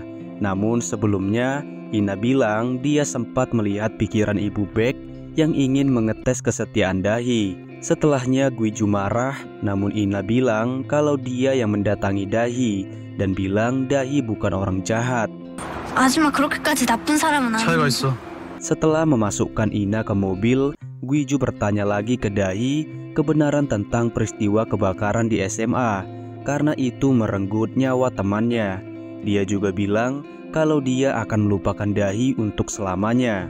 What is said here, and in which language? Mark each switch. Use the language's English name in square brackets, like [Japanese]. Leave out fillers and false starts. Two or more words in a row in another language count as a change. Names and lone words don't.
[Indonesian] Namun sebelumnya Ina bilang dia sempat melihat pikiran Ibu Bek yang ingin mengetes kesetiaan Dahi. Setelahnya Guiju marah, namun Ina bilang kalau dia yang mendatangi Dahi dan bilang Dahi bukan orang jahat. [Korean] 하지만 그렇게까지 나쁜 사람은 차이가 아니야. 있어. [Indonesian] Setelah memasukkan Ina ke mobil, Guiju bertanya lagi ke Dahi kebenaran tentang peristiwa kebakaran di SMA karena itu merenggut nyawa temannya. Dia juga bilang kalau dia akan melupakan Dahi untuk selamanya.